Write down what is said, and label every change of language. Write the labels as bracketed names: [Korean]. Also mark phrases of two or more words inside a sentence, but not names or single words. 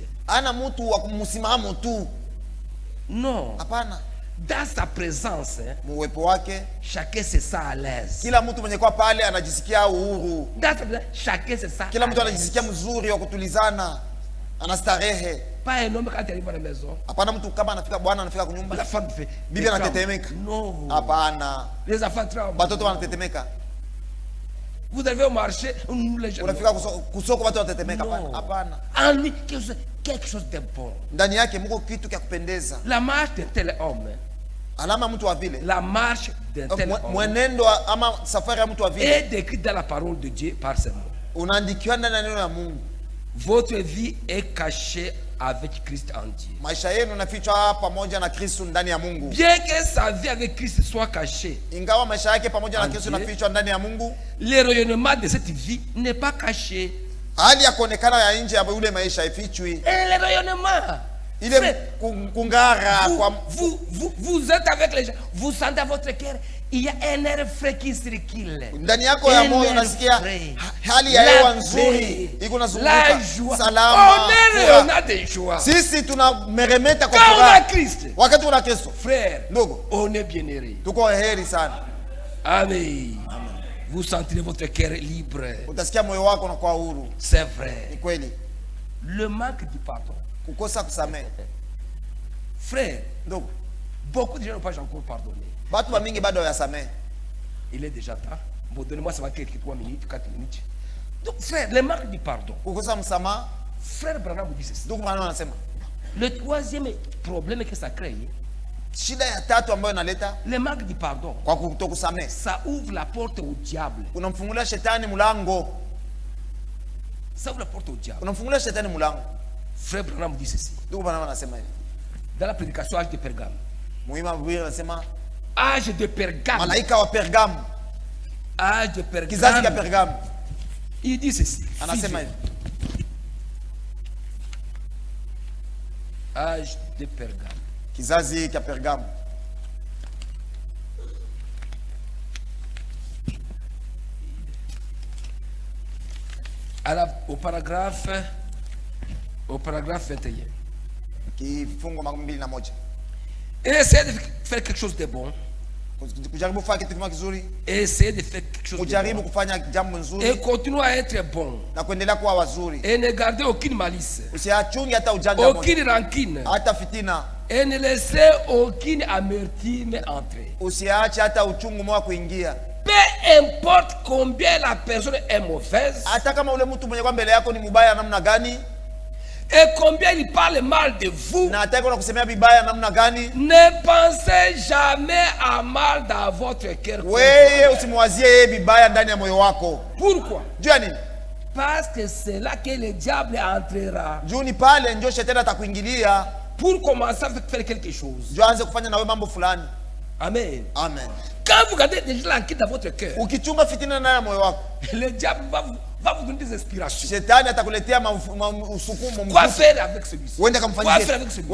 [Swahili] Ana mtu wa kumsimamo tu. [French] Non. [Swahili] Hapana. [French] Dans sa présence, hein, [Swahili] Muwepo wake [French] chacun se sent à l'aise. [Swahili] kila mtu mwenye kwa pale anajisikia uhuru. [French] Dans sa présence, chacun se sent [Swahili] Kila [French] à [Swahili] mtu [French] l'aise. [Swahili] anajisikia mzuri wa kutulizana. Anastarehe. [French] Pas un homme quand il arrive à la maison. [Swahili] Hapana mtu kama anafika bwana anafika [French] La [Swahili] kunyumba. [French] femme fait. [Swahili] Bibi anatetemeka. [French] Non. [Swahili] Hapana. [French] Les enfants tremblent. [Swahili] Watoto wanatetemeka. [French] Vous arrivez au marché, les gens. [Swahili] Unafika kusoko watu wanatetemeka. [French] Non. [Swahili] Hapana. [French] En lui, quelque chose de bon. [Swahili] Ndani yake mko kitu cha kupendeza. [French] La marche d'un tel homme, [Swahili] Alama mtu wa vile. [French] la marche d'un tel homme [Swahili] Mwenendo ama safari ya mtu wa vile [French] est décrite dans la parole de Dieu par ses mots. [Swahili] unaandikiwa ndani ya neno la Mungu. [French] Votre vie est cachée avec Christ en Dieu. [Swahili] Maisha yenu yanafichwa pamoja na Kristo ndani ya Mungu. [French] Bien que sa vie avec Christ soit cachée, [Swahili] Ingawa maisha yake pamoja na [French] En [Swahili] Kristo [French] Dieu. [Swahili] yanafichwa ndani ya Mungu, [French] le rayonnement de cette vie n'est pas caché. [Swahili] hali ya kuonekana ya nje ya ule maisha ifichwi. [French] Et le rayonnement. [Swahili] Ile kungara kwa [French] Vous êtes avec les gens, vous sentez dans votre cœur, il y a un air frais qui circule. [Swahili] ndani yako ya moyo unasikia hali ya hewa nzuri iko nazunguka salama. [French] On a des joies. [Swahili] Sisi tunameremeta kwa [French] Quand on a [Swahili] furaha [French] Christ, [Swahili] wakati una Kristo. [French] frère, [Swahili] Ndugu, [French] on est bien heureux. [Swahili] tuko heri sana. Amen. [French] Vous sentirez votre cœur libre. [Swahili] Utasikia moyo wako unakuwa huru. [French] C'est vrai. [Swahili] Ni kweli. [French] Le manque du pardon. [Swahili] Kukosa kusamehe. [French] Frère, [Swahili] Ndugu, [French] beaucoup de gens n'ont pas encore pardonné. [Swahili] watu wa mingi bado hawasamehe. [French] Il est déjà temps. Bon, donnez-moi ça va quelques 3 minutes, 4 minutes. Donc, frère, le manque du pardon. [Swahili] Kukosa msamaha. [French] Frère Branham vous dit ceci. [Swahili] Ndugu, maana anasema [French] Le troisième problème que ça crée, [Swahili] shida ya tatu ambayo inaleta [French] le manque du pardon, [Swahili] kwa kutokusamehe, [French] ça ouvre la porte au diable. [Swahili] unamfungulia shetani mlango. [French] Ça ouvre la porte au diable. [Swahili] Unamfungulia shetani mlango. [French] Frère Branham vous dit ceci. [Swahili] Ndugu, maana anasema hivi. [French] Dans la prédication âge de Pergame. [Swahili] Muhimu Biblia inasema [French] Âge de Pergame. [Swahili] malaika wa Pergamu, [French] Âge de [Swahili] kizazi cha [French] Pergame. [Swahili] Pergamu, [French] Il dit ceci. [Swahili] anasema hivi. [French] Âge de Pergame. [Swahili] Kizazi cha Pergamu. [French] Alors, au paragraphe 21. [Swahili] Kifungo 21. [French] Essayez de faire quelque chose de bon. [Swahili] Kujaribu kufanya kitu kizuri, [French] Essayez de faire quelque chose de [Swahili] kujaribu [French] bon. [Swahili] kufanya jambo [French] Et [Swahili] nzuri [French] continuez à être bon. [Swahili] na kuendelea kuwa wazuri. [French] Et ne gardez aucune malice. [Swahili] Usiachunge hata ujanja moja, [French] Aucune rancune. [Swahili] hata fitina. [French] Et ne laissez aucune amertume entrer. [Swahili] Usiache hata uchungu moja kuingia. [French] Peu importe combien la personne est mauvaise [Swahili] Hata kama ule mtu mwenye kwa mbele yako ni mbaya namna gani, [French] et combien il parle mal de vous, [Swahili] na hata kama kusemea vibaya namna gani, [French] ne pensez jamais à mal dans votre cœur. [Swahili] wewe usimwazie yeye vibaya ndani ya moyo wako. [French] Pourquoi? [Swahili] Juu ya nini? [French] Parce que c'est là que le diable entrera [Swahili] Juu ni pale ndio shetani atakuingilia, [French] pour commencer à faire quelque chose. [Swahili] ndio aanze kufanya na wewe mambo fulani. Amen. Amen. [French] Quand vous gardez déjà l'enquête dans votre cœur, [Swahili] Ukichunga fitina ndani ya moyo wako, [French] le diable va vous donner des inspirations. [Swahili] shetani atakuletea usukumo [French] Quoi [Swahili] mzito. [French] faire avec celui-ci? [Swahili] Uende [French] Quoi faire [Swahili] kamfanyie, [French] avec celui-ci?